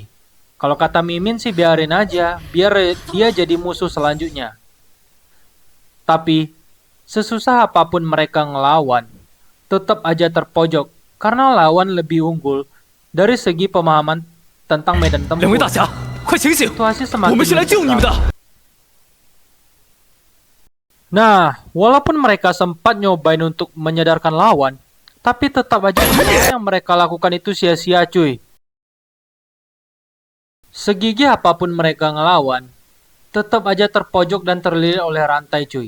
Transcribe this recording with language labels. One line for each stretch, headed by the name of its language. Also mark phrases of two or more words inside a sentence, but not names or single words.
Indonesian: Kalau kata Mimin sih biarin aja, biar dia jadi musuh selanjutnya. Tapi, sesusah apapun mereka ngelawan, tetap aja terpojok karena lawan lebih unggul dari segi pemahaman tentang medan
Chinese: 两位
Indonesian: tempur.
Chinese: 大侠，快醒醒！
Indonesian: Situasi
Chinese: 我
Indonesian: semakin
Chinese: 们是来救你们
Indonesian: mencekam.
Chinese: 的。
Indonesian: Nah, walaupun mereka sempat nyobain untuk menyadarkan lawan, tapi tetap aja yang mereka lakukan itu sia-sia cuy. Segigih apapun mereka ngelawan, tetap aja terpojok dan terlilit oleh rantai cuy.